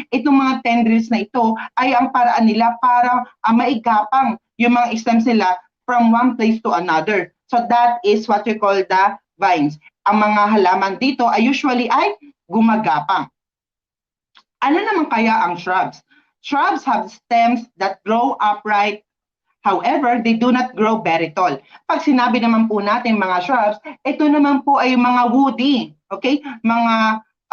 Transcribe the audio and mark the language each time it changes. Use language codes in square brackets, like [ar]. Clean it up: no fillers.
[tl] Itong mga tendrils na ito ay ang paraan nila para maigapang yung mga stems nila [en] from one place to another. So that is what we call the vines. [tl] Ang mga halaman dito ay usually ay gumagapang. Ano naman kaya ang shrubs? [en] Shrubs have stems that grow upright. However, they do not grow very tall. [tl] Pag sinabi naman po natin mga shrubs, ito naman po ay mga woody, okay? Mga